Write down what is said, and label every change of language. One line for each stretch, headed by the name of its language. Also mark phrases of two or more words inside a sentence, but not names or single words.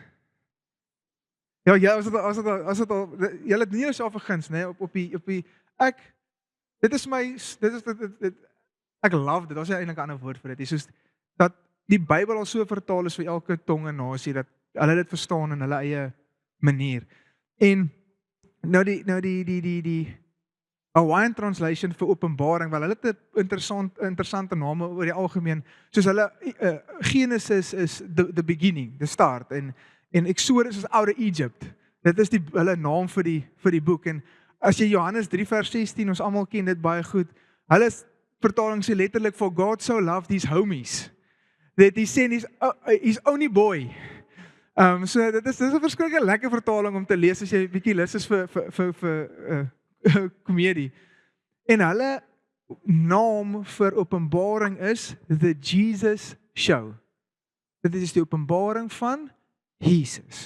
Afrikaans: Ja, as dit al, julle het nie jouself verguns, né, op die ek love dit, daar is eintlik 'n ander woord vir dit, soos dat die Bybel al so vertaal is vir elke tong en nasie, dat hulle dit verstaan in hulle eie manier. En nou die
English: Hawaiian translation
Afrikaans: vir Openbaring, wel hulle het 'n interessante name oor die algemeen, soos hulle Genesis
English: is the beginning, the start,
Afrikaans: en Exodus is Oude Egypt. Dit is hulle naam vir die boek. En as jy Johannes 3 vers 16, ons almal ken dit baie goed. Hulle vertaling sê letterlik,
English: for God so loved his homies, that he sent his only boy.
Afrikaans: So dit is 'n verskriklik lekker vertaling om te lees as jy bietjie lus is vir komedie. En hulle naam vir Openbaring is The Jesus Show. Dit is die openbaring van Jesus.